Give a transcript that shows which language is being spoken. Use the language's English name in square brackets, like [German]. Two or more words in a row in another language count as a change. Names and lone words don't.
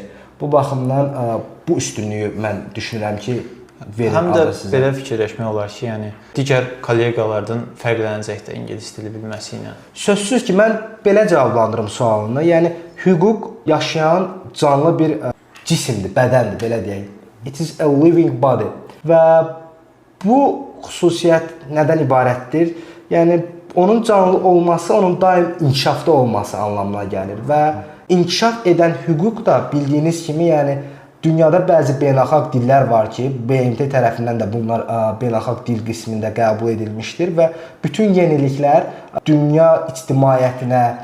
[Azerbaijani] Bu baxımdan bu üstünlüyü mən düşünürəm ki, həm də belə fikirləşmək olar ki, yəni digər kolleqalardan fərqlənəcək də ingilis dili bilməsi ilə. Sözsüz ki, mən belə cavablandırım sualını. Yəni hüquq yaşayan canlı bir cisimdir, bədəndir, belə deyək. [English] It is a living body. [Azerbaijani] Və bu xüsusiyyət nədən ibarətdir? Yəni onun canlı olması, onun daim inkişafda olması anlamına gəlir və inkişaf edən hüquq da bildiyiniz kimi, yəni dünyada bəzi beynəlxalq dillər var ki, BMT tərəfindən də bunlar beynəlxalq dil qismində qəbul edilmişdir və bütün yeniliklər dünya ictimaiyyətinə